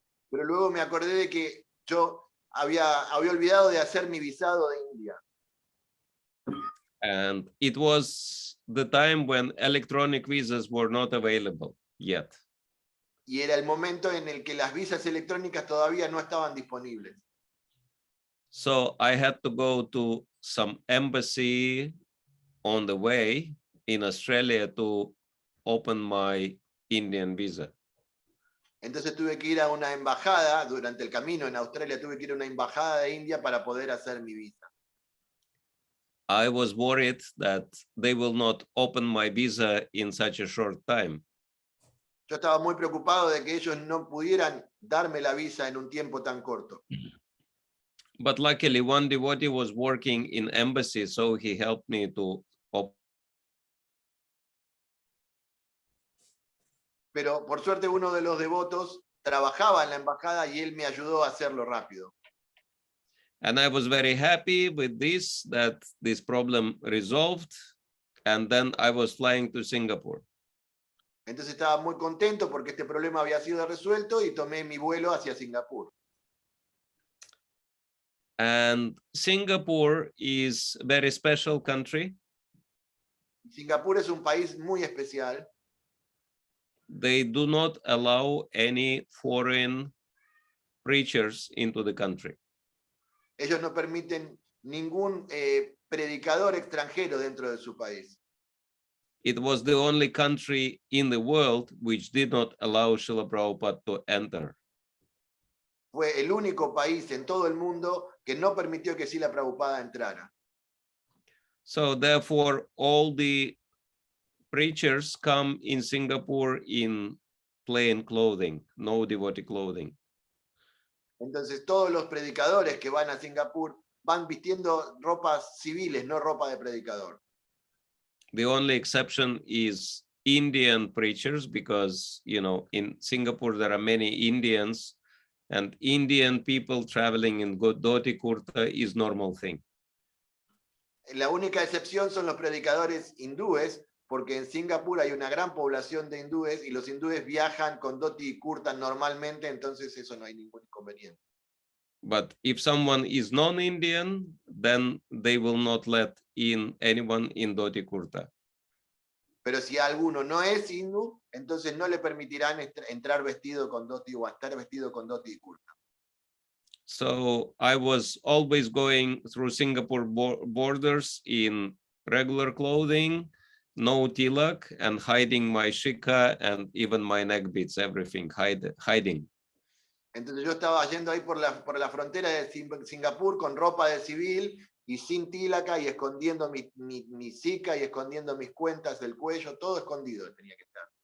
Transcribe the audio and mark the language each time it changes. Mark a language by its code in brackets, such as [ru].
[es] Pero luego me acordé de que yo había olvidado de hacer mi visado de India. [en] And it was the time when electronic visas were not available yet. [es] Y era el momento en el que las visas electrónicas todavía no estaban disponibles. [en] So I had to go to some embassy on the way in Australia to open my Indian visa. [es] Entonces tuve que ir a una embajada, durante el camino en Australia tuve que ir a una embajada de India para poder hacer mi visa. [en] I was worried that they will not open my visa in such a short time. [es] Yo estaba muy preocupado de que ellos no pudieran darme la visa en un tiempo tan corto. [en] But luckily, one devotee was working in embassy, so he helped me to open. [es] Pero por suerte uno de los devotos trabajaba en la embajada y él me ayudó a hacerlo rápido. [en] And I was very happy with this, that this problem resolved. And then I was flying to Singapore. [es] Entonces estaba muy contento porque este problema había sido resuelto y tomé mi vuelo hacia Singapur. [en] And Singapore is a very special country. [es] Singapur es un país muy especial. [en] They do not allow any foreign preachers into the country. [es] Ellos no permiten ningún predicador extranjero dentro de su país. [en] It was the only country in the world which did not allow Srila Prabhupada to enter. [es] Fue el único país en todo el mundo que no permitió que Srila Prabhupada entrara. [en] So therefore, all the preachers come in Singapore in plain clothing, no devotee clothing. [es] Entonces todos los predicadores que van a Singapur van vistiendo ropas civiles, no ropa de predicador. [en] The only exception is Indian preachers, because, you know, in Singapore there are many Indians, and Indian people traveling in dhoti kurta is normal thing. [es] La única excepción son los predicadores hindúes, porque en Singapur hay una gran población de hindúes y los hindúes viajan con dhoti y kurta normalmente, entonces eso no hay ningún inconveniente. [en] But if someone is non-Indian, then they will not let in anyone in dhoti kurta. [es] Pero si alguno no es hindú, entonces no le permitirán entrar vestido con dhoti o estar vestido con dhoti y kurta. [en] So I was always going through Singapore borders in regular clothing, no tilak, and hiding my shikha and even my neck beads, everything hiding. [es] Entonces yo estaba yendo ahí por la frontera de Singapur con ropa de civil y sin tilaka y escondiendo mi zika y escondiendo mis cuentas del cuello, todo escondido tenía que estar.